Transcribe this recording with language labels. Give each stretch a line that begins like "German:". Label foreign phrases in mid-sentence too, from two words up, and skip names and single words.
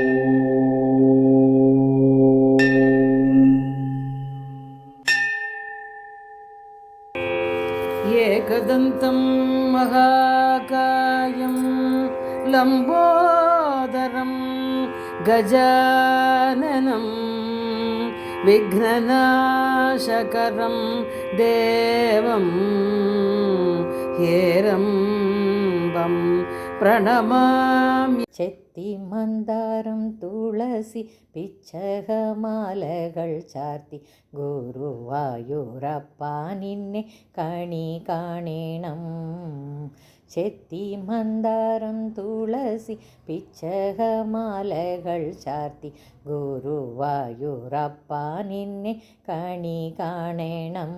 Sanskrit: एकदन्तं महाकायं लम्बोदरं गजाननं विघ्ननाशकरं देवं हेरम्बं प्रणमामि.
Malayalam: ചെത്തി മന്ദാരം തുളസി പിച്ചകമാലകൾ ചാർത്തി ഗുരുവായൂരപ്പ നിന്നെ കണി കാണണം. ചെത്തി മന്ദാരം തുളസി പിച്ചകമാലകൾ ചാർത്തി ഗുരുവായൂരപ്പ നിന്നെ കണി കാണണം.